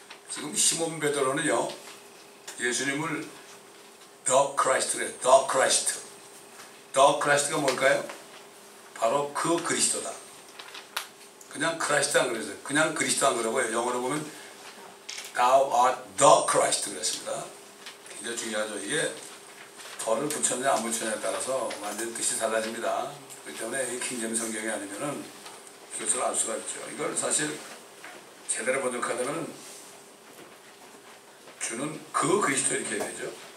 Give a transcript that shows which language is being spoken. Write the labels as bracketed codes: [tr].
[ko] 지금 시몬 베드로는요 예수님을 The Christ래. The Christ. The Christ가 뭘까요? 바로 그 그리스도다. 그냥 크라이스트 안 그랬어요. 그냥 그리스도 안 그러고요. 영어로 보면 [en] Thou art the Christ [ko] 그랬습니다. 굉장히 중요하죠. 이게 더를 붙였냐 안 붙였냐에 따라서 완전 뜻이 달라집니다. 그렇기 때문에 이 킹제임 성경이 아니면은 그것을 알 수가 있죠. 이걸 사실 제대로 번역하려면 주는 그 그리스도 이렇게 해야 되죠.